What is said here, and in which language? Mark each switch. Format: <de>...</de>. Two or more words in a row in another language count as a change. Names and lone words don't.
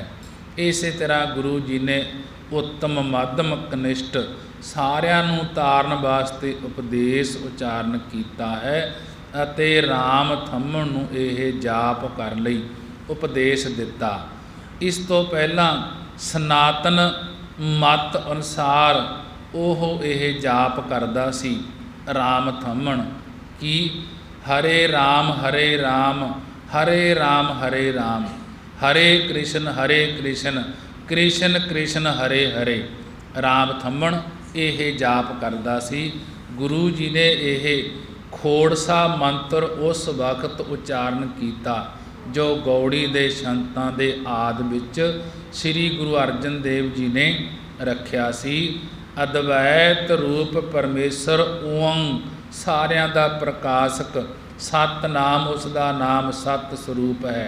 <pa>ਇਸੇ ਤਰ੍ਹਾਂ ਗੁਰੂ ਜੀ ਨੇ ਉੱਤਮ ਮੱਧਮ ਕਨਿਸ਼ਟ ਸਾਰਿਆਂ ਨੂੰ ਤਾਰਨ ਵਾਸਤੇ ਉਪਦੇਸ਼ ਉਚਾਰਨ ਕੀਤਾ ਹੈ ਅਤੇ ਰਾਮ ਥੰਮਣ ਨੂੰ ਇਹ ਜਾਪ ਕਰਨ ਲਈ ਉਪਦੇਸ਼ ਦਿੱਤਾ। ਇਸ ਤੋਂ ਪਹਿਲਾਂ ਸਨਾਤਨ ਮਤ ਅਨੁਸਾਰ ਉਹ ਇਹ ਜਾਪ ਕਰਦਾ ਸੀ ਰਾਮ ਥੰਮਣ ਕਿ</pa> <sa>हरे राम हरे राम हरे राम, हरे कृष्ण कृष्ण कृष्ण हरे हरे।</sa> <pa>राम थंमण ਇਹ ਜਾਪ ਕਰਦਾ ਸੀ। ਗੁਰੂ ਜੀ ਨੇ ਇਹ ਖੋੜਸਾ ਮੰਤਰ ਉਸ ਵਕਤ ਉਚਾਰਨ ਕੀਤਾ ਜੋ ਗੌੜੀ ਦੇ ਸੰਤਾਂ ਦੇ ਆਦਿ ਵਿੱਚ ਸ੍ਰੀ ਗੁਰੂ ਅਰਜਨ ਦੇਵ ਜੀ ਨੇ ਰੱਖਿਆ ਸੀ। ਅਦਵੈਤ ਰੂਪ ਪਰਮੇਸ਼ਰ ਓੰ, ਸਾਰਿਆਂ ਦਾ ਪ੍ਰਕਾਸ਼ਕ, ਸਤਨਾਮ ਉਸ ਦਾ ਨਾਮ ਸਤ ਸਰੂਪ ਹੈ।</pa>